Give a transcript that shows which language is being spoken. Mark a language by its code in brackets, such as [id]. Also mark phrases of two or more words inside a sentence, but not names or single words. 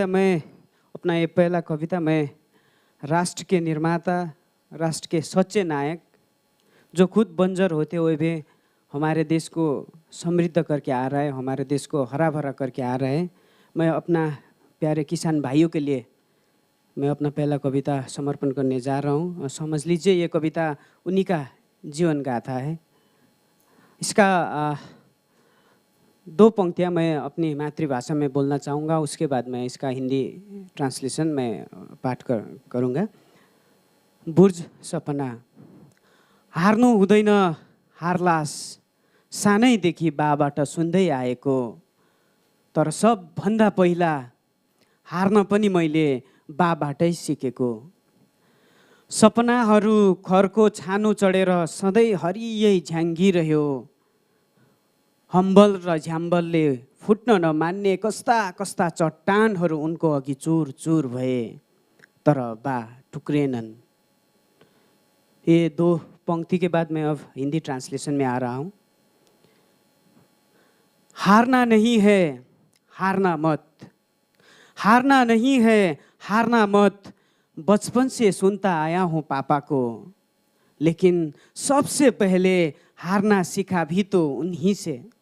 [hi] अपना पहला कविता मैं राष्ट्र के निर्माता, राष्ट्र के सच्चे नायक जो खुद बंजर होते हुए भी हमारे देश को समृद्ध करके आ रहा है, हमारे देश को हरा भरा करके आ रहा है, मैं अपना प्यारे किसान भाइयों के लिए मैं अपना पहला कविता समर्पण करने जा रहा हूँ और समझ लीजिए ये कविता उन्हीं का जीवन गाथा है. इसका 2 पंक्तियाँ मैं अपनी मातृभाषा में बोलना चाहूँगा, उसके बाद मैं इसका हिंदी ट्रांसलेशन में पाठ करूँगा. [ne] बुर्ज सपना. हार्नु हुँदैन हारलास, सानैदेखि बाबाट सुन्दै आएको, तर सबभन्दा पहिला हार्न पनि मैले बाबाटै सिकेको. सपनाहरू खरको छानो चढेर सधैँ हरियै झ्याङ्गिरह्यो. हम्बल र झ्याम्बलले फुट्न नमान्ने कस्ता कस्ता चट्टानहरू उनको अघि चुर चुर भए, तर बा टुक्रेनन्. [hi] ये 2 पंक्ति के बाद मैं अब हिंदी ट्रांसलेशन में आ रहा हूँ. हारना नहीं है, हारना मत. हारना नहीं है, हारना मत. बचपन से सुनता आया हूँ पापा को, लेकिन सबसे पहले हारना सीखा भी तो उन्हीं से.